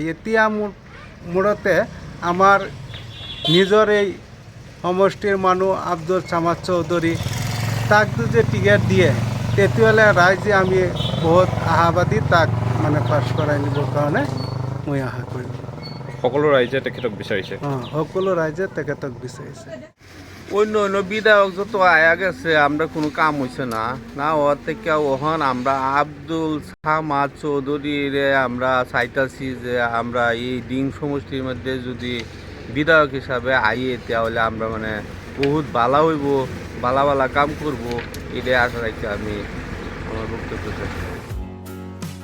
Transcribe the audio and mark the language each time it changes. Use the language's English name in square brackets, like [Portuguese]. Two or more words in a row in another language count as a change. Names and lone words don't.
[Assamese] এতিয়া মূৰতে আমাৰ নিজৰ এই সমষ্টিৰ মানুহ আব্দুল ছামাদ চৌধুৰী, তাক যদি টিকেট দিয়ে তেতিয়াহ'লে ৰাইজে আমি বহুত আশাবাদী তাক মানে পাছ কৰাই নিবৰ কাৰণে মই আশা কৰিম। সকলো ৰাইজে তেখেতক বিচাৰিছে? সকলো রাইজে তেখেতক বিচাৰিছে। [Bangla] অন্য বিধায়ক যত আয়া গেছে আমরা কোনো কাম হয়েছে না ওর থেকে ওখান আমরা আব্দুল ছামাদ চৌধুরীরে আমরা চাইতাছি যে আমরা এই ডিং সমষ্টির মধ্যে যদি বিধায়ক হিসাবে আইয়ে তাহলে আমরা মানে বহুত ভালো হইব, ভালা কাম করব, এটাই আশা রাখি আমি আমার বক্তব্য শেষ করি।